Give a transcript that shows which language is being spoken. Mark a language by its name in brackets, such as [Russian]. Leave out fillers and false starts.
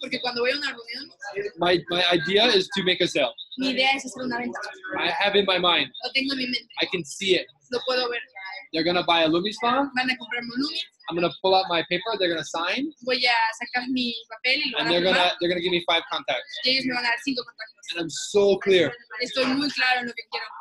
[Spanish] Porque cuando voy a una reunión, [English] my idea is to make a sale. [Spanish] mi idea es hacer una venta. [English] I have in my mind. [Spanish] Lo tengo en mi mente. [English] I can see it. [Spanish] Lo puedo ver. [English] They're gonna buy a Lumi spa. [Spanish] Van a comprar Monumi. [English] I'm gonna pull out my paper. They're gonna sign, [Spanish] Voy a sacar mi papel y lo [English] and [Spanish] van a firmar. [English] they're gonna give me 5 contacts. [Spanish] Y ellos me van a dar 5 contactos. [English] And I'm so clear. [Spanish] Estoy muy claro en lo que quiero.